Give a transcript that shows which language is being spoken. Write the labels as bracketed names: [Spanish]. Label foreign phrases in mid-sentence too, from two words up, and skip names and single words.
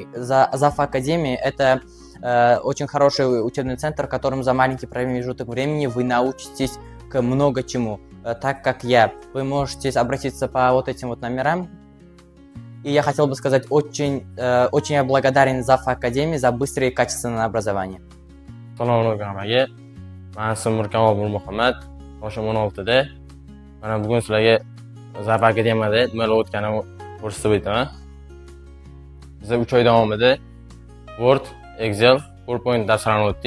[Russian] Zaffa Academy — это очень хороший учебный центр, в котором за маленький промежуток времени вы научитесь к много чему. Так как я, вы можете обратиться по вот этим вот номерам. И я хотел бы сказать, очень я благодарен Zaffa Academy за быстрое и качественное образование. [Uzbek] Assalomu alaykum hammaga. Men ismim Mirkamol Nurmuhammad. Yoshim 16 da. Mana bugun sizlarga Zaffa Akademiyada nimalar o'tganini ko'rsatib o'taman. Biz 3 oy davomida Word, Excel, PowerPoint darslarini o'tdik.